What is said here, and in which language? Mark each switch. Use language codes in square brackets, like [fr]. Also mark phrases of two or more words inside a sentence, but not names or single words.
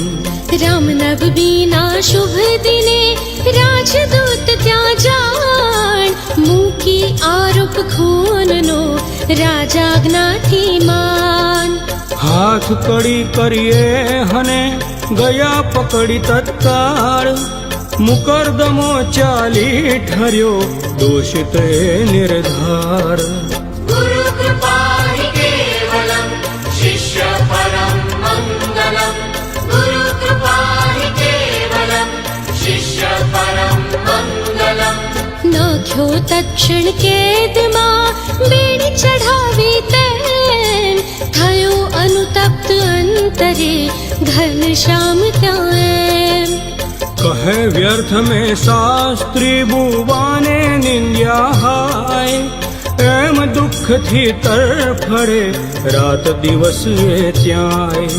[gu] રામનવમીના શુભ દિને રાજદૂત ત્યાં જાણ, મૂકી આરોપ ખૂનનો રાજાજ્ઞાથી માન. હાથ કડી કરીએ હને ગયા પકડી તત્કાળ, મુકરદમો ચાલી ઠર્યો દોષિત એ નિર્ધાર. [sa] गुरु कृपा हि केवलम् शिष्य परं मङ्गलम्. गुरु कृपा हि केवलम् शिष्य परं मङ्गलम्. [gu] નાખ્યો તત્ક્ષણ કેદમાં બેડી ચઢાવી તેમ, થયો અનુતપ્ત અંતરે ઘનશ્યામ ત્યાં એમ. કહે વ્યર્થ મેં શાસ્ત્રી બુવાને નિંદ્યા હાય, એમ દુઃખથી તરફડે રાત દિવસ એ ત્યાંય.